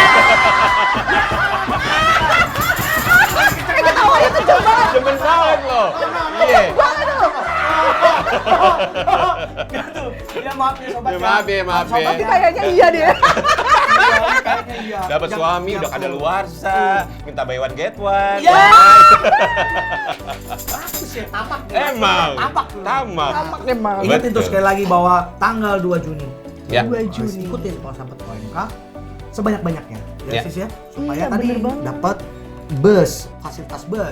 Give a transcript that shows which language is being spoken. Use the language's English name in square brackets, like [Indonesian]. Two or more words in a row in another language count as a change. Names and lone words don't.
[Indonesian] Ketawanya tuh jauh banget. Demen banget loh. Iya. Banget tuh. Gitu. Ya maaf ya sobat. Ya, maaf ya. Tapi kayaknya iya deh. Kayaknya iya. Dapat Jangan- suami udah jangan- kadaluarsa, minta [English] buy one get one. [Indonesian] Iya. Bagus ya, tamak. Emang. Tamak. Tamak. Emang. Ingatin tuh Betul. sekali lagi bahwa tanggal 2 Juni. Ya. 2 Harus Juni. ikutin kalau sahabat OMK sebanyak-banyaknya. Ya, Ya. Sis ya. Supaya Iya, tadi bener banget. dapat bus, fasilitas bus.